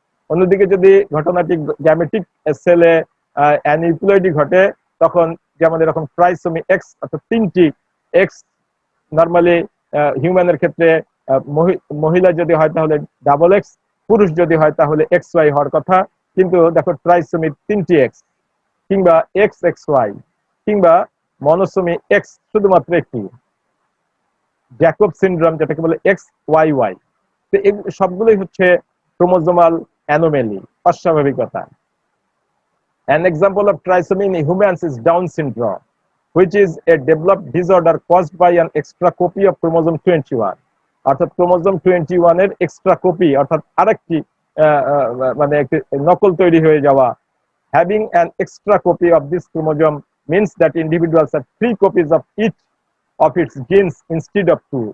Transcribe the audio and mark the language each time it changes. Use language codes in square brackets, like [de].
[bn] অন্যদিকে যদি ঘটনাটি গ্যামেটিক সেলে অ্যানইউপ্লয়েডি ঘটে, তখন যেমন এরকম ট্রাইসোমি এক্স, অর্থাৎ 3টি এক্স, নর্মালি হিউম্যানের ক্ষেত্রে মহিলা যদি হয় তাহলে ডাবল এক্স, পুরুষ যদি হয় তাহলে XY হওয়ার কথা, কিন্তু দেখো ট্রাইসোমি 3টি এক্স, কিংবা XXY, কিংবা মনোসোমি এক্স শুধুমাত্র একটি, জ্যাকব সিনড্রোম যেটাকে বলে XYY। তো এই সবগুলোই হচ্ছে chromosomal anomaly, অস্বাভাবিকতা। [en] An example of trisomy in humans is Down syndrome, which is a developed disorder caused by an extra copy of chromosome 21. [bn] অর্থাৎ ক্রোমোজোম 21 এর এক্সট্রা কপি, অর্থাৎ আরেকটি মানে একটি নকল তৈরি হয়ে যাওয়া। [en] Having an extra copy of this chromosome means that individuals have 3 copies of each of its genes instead of 2.